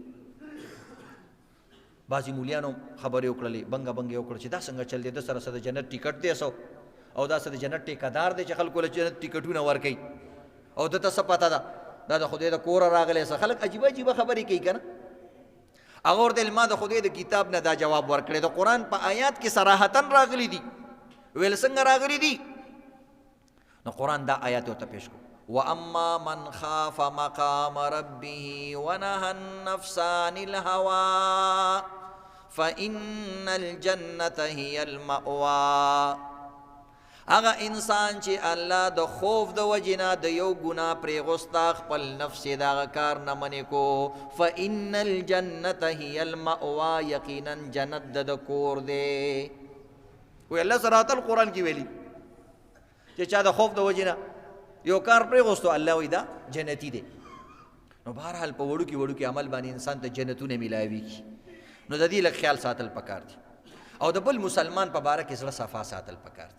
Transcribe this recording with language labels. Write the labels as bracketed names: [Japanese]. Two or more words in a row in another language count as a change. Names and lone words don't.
[Pashto] بعضې مولیانو خبرې وکړلې، بنګه بنګې وکړه چې دا څنګه چل دی، ده سره څه د جنت ټیکټ دی سو او دا څه د جنت ټیکهدار دی چې خلکو له جنت ټیکټونه ورکوي او ده ته څه پته ده دا د خدای د کوره راغلی څه. خلک عجیبه عجیبه خبرې کوي که نه. هغه ورته ویل ما د خدای د کتاب نه دا جواب ورکړی، د قرآن په آیات کې صراحتاً راغلی دي. ویل څنګه راغلی دي؟ نو قرآن دا آیات ورته پیش کړو. [Arabic] واما من خاف مقام ربه ونهى النفس عن الهوى فإن الجنة هي المأوى. [Pashto] هغه انسان چې الله د خوف د وجنا د یو ګناه پرېغوستا، خپل نفس یې دغه کار نه منې کو، [Arabic] فإن الجنة هي المأوى، [Pashto] یقینا جنت د کور دی. وی الله صراحت القرآن کې ویلي چې چا د خوف د وجنا یو کار پرېغوستو الله وی دا جنتی دی. نو بهرحال په وړوکي عمل باندې انسان ته جنتونه میلاویږي. نو د دې لږ خیال ساتل پکار دي او د بل مسلمان په باره کې زړه صفا ساتل پکار دي.